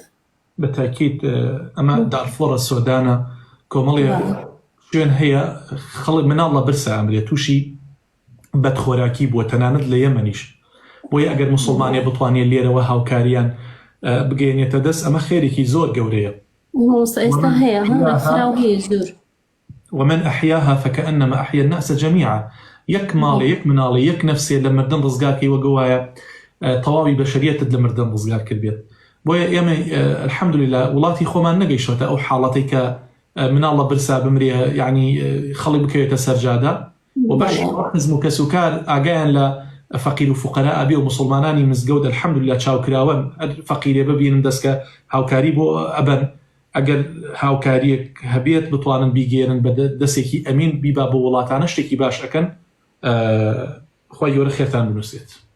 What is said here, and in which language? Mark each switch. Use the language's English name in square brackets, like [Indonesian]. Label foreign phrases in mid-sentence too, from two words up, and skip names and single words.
[Central Kurdish] بەتاکید ئەمە دارفۆرە سۆدانە کۆمەڵی شوێن هەیە خەڵک مناڵ لە برسە ئەمرێت تووشی بەدخۆراکی بووە تەنانەت لە یەمەنیش بۆیە ئەگەر موسڵمانێ بتوانێت لێرەوە هاوکاریان بگەێنێتە دەست ئەمە خێرێکی زۆر گەورەیە ئێستا هەیە خراو هەیە زۆر [Arabic] ومن أحياها فكأنما أحيا الناس جميعا [Central Kurdish] يك ماڵێ يك مناڵێ يك نفسێ لە مردن ڕزگارکەی وەگەوایە تەواوی بەشەریەتت لە مردن ڕزگار کردبێت بۆیە ئێمە الحەمدولله وڵاتی خۆمان نەگەیشتە ئەو حاڵەتەی کە مناڵ لە برسا بمرێ یعنی خەڵک بکەوێتە سەرجادا و باش حزم و کەس و کار ئاگایان لە فەقیر و فوقەرا ئەبێ و مسلمانانی مزگەوت الحەمدولله چاوکراون فەقیرێ ببینن دەستکە هاوکاری بۆ ئەبەن ئەگەر هاوکاریەک هەبێت بتوانن بیگێرن بە دەستێکی ئەمین بیبا بۆ وڵاتانە شتێکی باش ئەکەن خۆی گەورە خێرتان بنووسێت.